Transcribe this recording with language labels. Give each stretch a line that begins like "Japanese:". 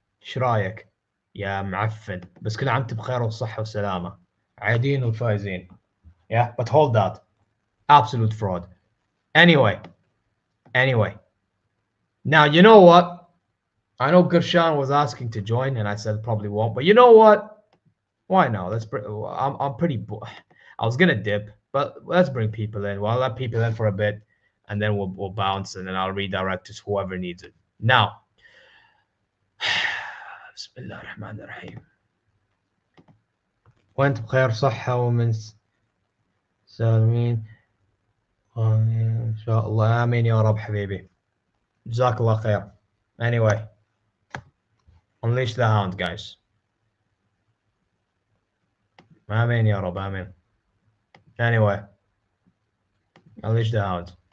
Arabic: ايش رايك يا معفن؟ بس كل عام وانت بخير والصحة والسلامة. عايدين والفايزين.
English: Yeah, but hold that. Absolute fraud. Anyway. Now, you know what? I know Gershan was asking to join, and I said probably won't. But you know what? Why not? I'm pretty. I was gonna dip, but let's bring people in. Well, I'll let people in for a bit, and then we'll bounce, and then I'll redirect to whoever needs it. Now, Bismillah ar-Rahman ar-Rahim.
Arabic: وانت بخير صحة ومن سالمين إن شاء الله آمين يا رب حبيبي جزاك الله خير.
English: Anyway, unleash the hound, guys.
Arabic: آمين يا رب آمين.
English: Anyway, unleash the hound.